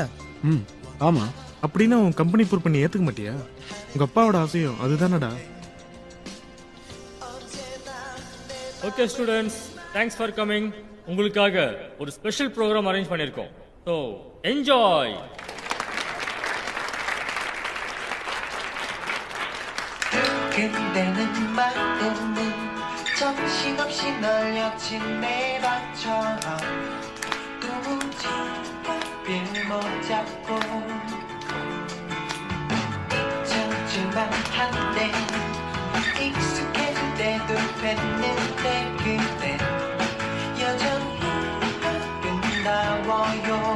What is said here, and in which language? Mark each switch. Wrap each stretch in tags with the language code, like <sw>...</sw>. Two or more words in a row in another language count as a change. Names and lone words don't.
<ta>ஆமா. அப்படின்னா உன் கம்பெனி பொறுப்பு நீ ஏத்துக்க மாட்டியா? உங்க அப்பாவோட ஆசையும் அதுதானடா.</ta> <en>Okay students, thanks for coming.</en> <ta>உங்களுக்காக ஒரு</ta> <en>special program arrange</en> <ta>பண்ணியிருக்கோம்.</ta> <en>So enjoy.</en> <ko>그대는 마음은 정신없이 널려친 내 방처럼 누군지가 빌못 잡고 젖줄만 한데 익숙해질 때도 뱉는데 그대 여전히 아름다워요.</ko>